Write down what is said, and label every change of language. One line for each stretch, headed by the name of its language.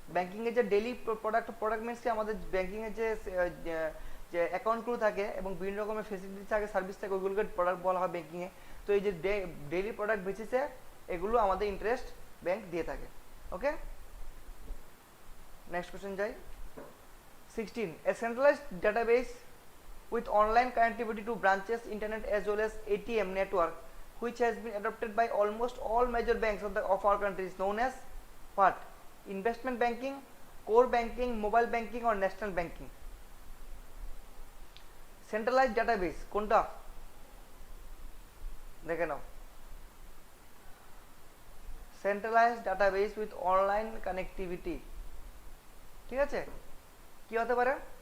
Bangla: ব্যাংকিংয়ে যে daily product means কি, আমাদের ব্যাংকিংয়ে যে অ্যাকাউন্টগুলো থাকে এবং বিভিন্ন রকমের ফেসিলিটি থাকে, সার্ভিস থাকে, ওইগুলোকে প্রোডাক্ট বলা হয় ব্যাংকিংয়ে। তো এই যে ডেইলি প্রোডাক্ট বেসিসে এগুলো আমাদের ইন্টারেস্ট ব্যাংক দিয়ে থাকে, ওকে। নেক্সট কোশ্চেন যাই।
English: 16, a centralized database with online connectivity to branches, internet as well as ATM network, which has been adopted by almost all major banks of our country, is known as what? Investment banking, core banking, mobile banking, or national banking?
Bangla: Centralized database কোনটা দেখে নাও। Centralized database with online connectivity, ঠিক আছে, কি হতে পারে?